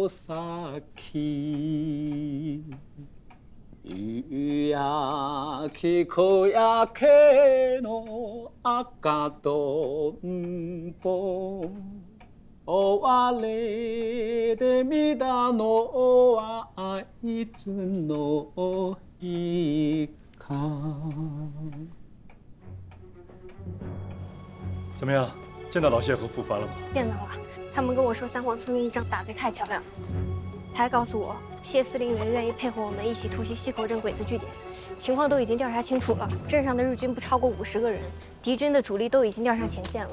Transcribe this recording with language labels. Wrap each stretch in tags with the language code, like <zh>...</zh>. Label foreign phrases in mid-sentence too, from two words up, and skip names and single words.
<ja>先焼きこやけの赤とんぼ追われてみたのはいつの日か。</ja> <zh>怎么样？见到老谢和傅凡了吗？见到了，他们跟我说三皇村民一仗打得太漂亮了，他还告诉我谢司令员愿意配合我们一起突袭西口镇鬼子据点，情况都已经调查清楚了，镇上的日军不超过50个人，敌军的主力都已经调上前线了。</zh>